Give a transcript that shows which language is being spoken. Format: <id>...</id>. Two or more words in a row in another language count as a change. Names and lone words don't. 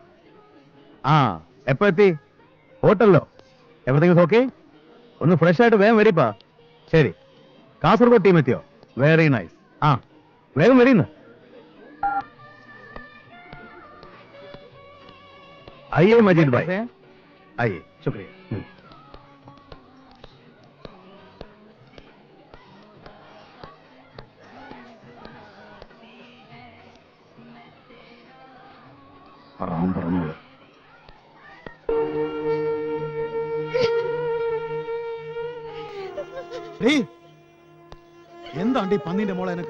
<ml>ആ എപ്പോ എത്തി? ഹോട്ടലിലോ?</ml> <en>everything okay?</en> <ml>ഒന്ന് ഫ്രഷ് ആയിട്ട് വേഗം വരിപ്പാ. ശരി. കാസർഗോഡ് ടീം എത്തിയോ?</ml> <en>very nice.</en> <ml>ആ വേഗം വരീന്ന്.</ml> <hi>आइए मजीद भाई, आइए. शुक्रिया.</hi> <ml>പറഞ്ഞത് എന്താണ്ടി പന്നിന്റെ മോളെ എനക്ക്?</ml>